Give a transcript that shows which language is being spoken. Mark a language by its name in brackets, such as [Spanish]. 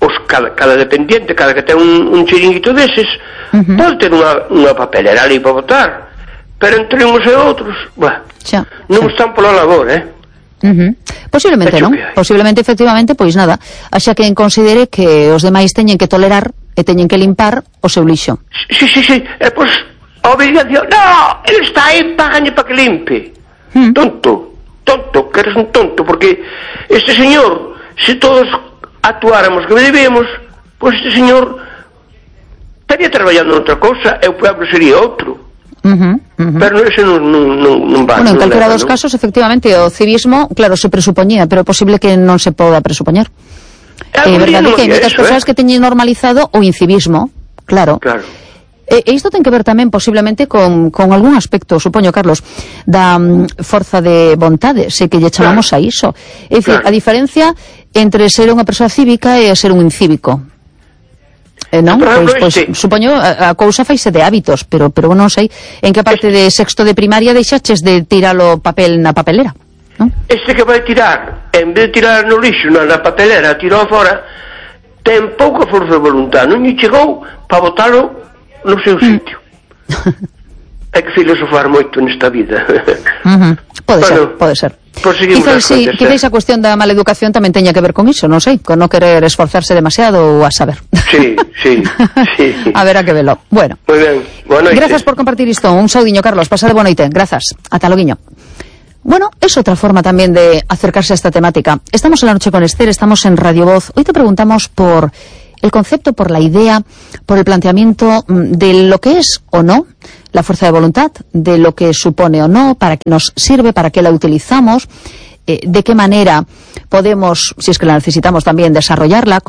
[Galician] Cada dependiente, cada que ten un chiringuito deses, pode ter unha papelera ali para votar, pero entre unos e outros, non están pola labor, Posiblemente, non? Posiblemente, efectivamente, pois nada, axa que considere que os demais teñen que tolerar e teñen que limpar o seu lixo. Sí. Pois, a obligación... No, ele está aí, págane para que limpe. Tonto, que eres un tonto, porque este señor, se todos actuáramos como debemos, pois este señor estaría traballando noutra cousa, e o pobre sería outro. Pero ese non va. Bueno, en calquera dos casos, efectivamente, o civismo, claro, se presupoñía, pero é posible que non se poda presupoñar. É verdade que hai moitas persoas que teñen normalizado o incivismo, claro. Claro. E isto ten que ver tamén posiblemente con algún aspecto, supoño, Carlos, da forza de vontade, se que lle chamamos a iso. É dicir, a diferencia entre ser unha persoa cívica e ser un incívico. Non? Pois, supoño, a cousa faise de hábitos, pero non sei en que parte de sexto de primaria deixaches de tirar o papel na papelera. Este que vai tirar, en vez de tirar no lixo, na papelera, tirou fora, ten pouca forza de voluntad, non lle chegou para botarlo no seu sitio. Hai que filosofar moito nesta vida. Pode ser, pode ser. Quizá si, esa cuestión da mala educación tamén teña que ver con iso, non sei, con non querer esforzarse demasiado ou a saber. Sí. A ver a que velo. Bueno. [Spanish] Muy bien. Buenas noches. [Galician] Gracias por compartir isto. Un saudiño, Carlos. Pasade boa noite. Gracias. Ata loguiño. [Spanish] Bueno, es otra forma también de acercarse a esta temática. Estamos en La Noche con Esther, estamos en Radio Voz. Hoy te preguntamos por el concepto, por la idea, por el planteamiento de lo que es o no la fuerza de voluntad, de lo que supone o no, para qué nos sirve, para qué la utilizamos, de qué manera podemos, si es que la necesitamos también, desarrollarla.